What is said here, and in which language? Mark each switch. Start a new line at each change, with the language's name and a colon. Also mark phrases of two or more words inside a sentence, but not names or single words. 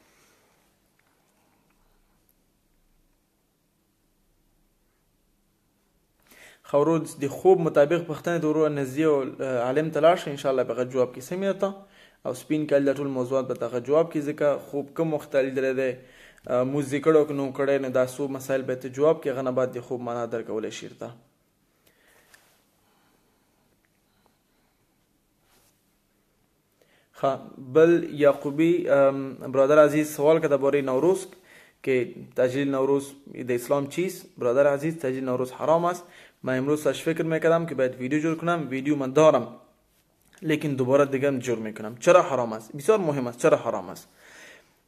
Pashto: خورو د خوب مطابق پښتنه د ورو نزدې او عالم ته لاړ شه، انشاءالله به غږ جواب کې سمې ته او سپین کال د ټول موضوعات به ته جواب کې، ځکه خوب کوم وخت لیدلی دی، مونځ دې کړی او که نه کړی، نو دا څو مسایل به ته جواب کې، هغه نه بعد د خوب معنا درکولی شي ته.
Persian: بل یعقوبی برادر عزیز سوال که درباره نوروز که تعجیل نوروز د اسلام چیست؟ برادر عزیز تعجیل نوروز حرام است. من امروز ساش فکر میکردم که باید ویدیو جور کنم، ویدیو من دارم لیکن دوباره دیگه جور میکنم. چرا حرام است؟ بسیار مهم است. چرا حرام است؟